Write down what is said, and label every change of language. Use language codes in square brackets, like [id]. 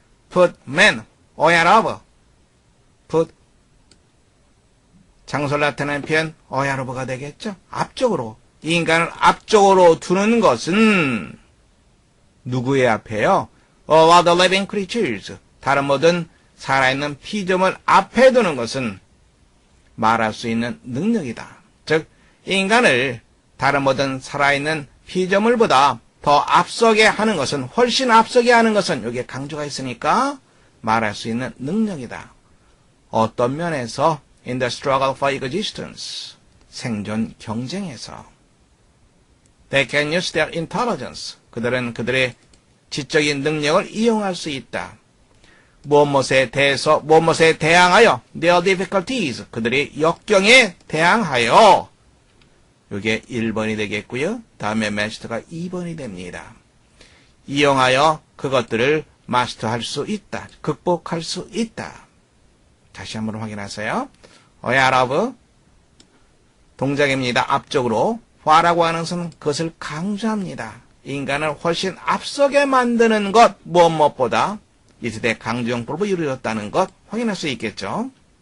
[en] put man ahead of put [ko] 장소를 나타내는 표현 [en] ahead of가 되겠죠. [ko] 앞쪽으로 이 인간을 앞쪽으로 두는 것은 누구의 앞에요? [en] all the living creatures [ko] 다른 모든 살아있는 피조물 앞에 두는 것은 말할 수 있는 능력이다. 즉 인간을 다른 모든 살아있는 피조물보다 더 앞서게 하는 것은 훨씬 앞서게 하는 것은 여기에 강조가 있으니까 말할 수 있는 능력이다. 어떤 면에서 [en] in the struggle for existence [ko] 생존 경쟁에서 [en] they can use their intelligence [ko] 그들은 그들의 지적인 능력을 이용할 수 있다. 무엇에 대해서 무엇에 대항하여 [en] their difficulties [ko] 그들의 역경에 대항하여 이게 1번이 되겠고요. 다음에 마스터가 2번이 됩니다. 이용하여 그것들을 마스터할 수 있다. 극복할 수 있다. 다시 한번 확인하세요. ahead of 동작입니다. 앞쪽으로 what라고 하는 것은 그것을 강조합니다. 인간을 훨씬 앞서게 만드는 것 무엇보다 이 시대 강조용법으로 이루어졌다는 것 확인할 수 있겠죠.